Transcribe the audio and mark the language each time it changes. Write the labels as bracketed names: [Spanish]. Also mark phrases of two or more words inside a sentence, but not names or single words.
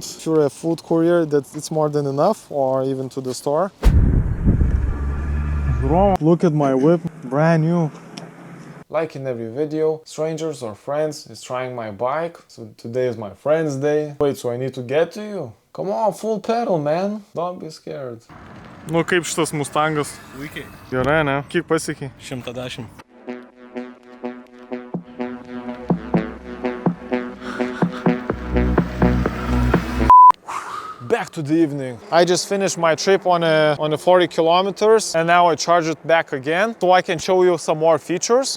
[English] If you're a food courier, that it's more than enough, or even to the store. Look at my whip, brand new. Like in every video, strangers or friends is trying my bike. So today is my friend's day. Wait, so I need to get to you? Come on, full pedal, man. Don't be scared. [Lithuanian] Nu, kaip šitas Mustangas? Puikiai. Gerai, ne? Kiek pasiekė? 110. [English] Back to the evening. I just finished my trip on a 40 kilometers and now I charge it back again so I can show you some more features.